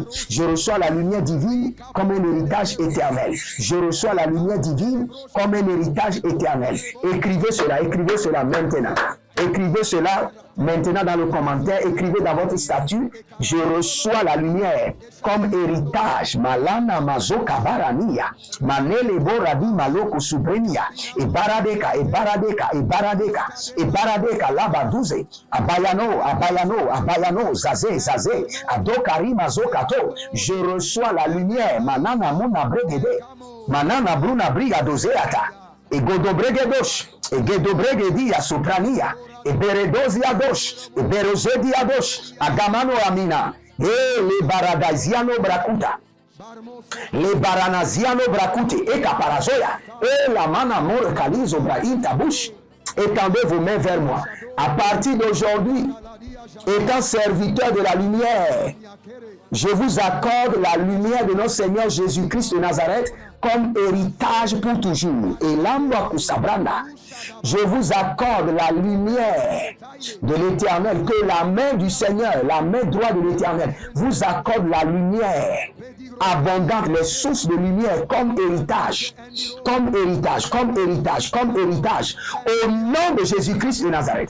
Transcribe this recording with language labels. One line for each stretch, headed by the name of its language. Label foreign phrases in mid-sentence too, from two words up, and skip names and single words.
French: Je reçois la lumière divine comme un héritage éternel. Je reçois la lumière divine comme un héritage éternel. Écrivez cela maintenant. Écrivez cela maintenant dans le commentaire. Écrivez dans votre statut. Je reçois la lumière comme héritage. Malana mazoka barania. Manele boradi maloko subrenia. Et baradeka, et baradeka, et baradeka, et baradeka labadouze. Abayano, zazé. Adokari mazokato. Je reçois la lumière. Manana muna bregede. Manana bruna briga dozeata. Et godobregedosh. Et gedobregedia soprania. Et beredozia dosh. Et berozedia dosh. Agamano amina. Et les baradaziano brakuta. Les baranaziano brakute. Et caparazoya. Et la mana mor kalizo brainta bouche. Étendez vos mains vers moi. À partir d'aujourd'hui, étant serviteur de la lumière, je vous accorde la lumière de notre Seigneur Jésus-Christ de Nazareth comme héritage pour toujours. Et l'âme kusabranda, je vous accorde la lumière de l'Éternel, que la main du Seigneur, la main droite de l'Éternel, vous accorde la lumière abondante, les sources de lumière comme héritage, comme héritage, comme héritage, comme héritage, au nom de Jésus-Christ de Nazareth.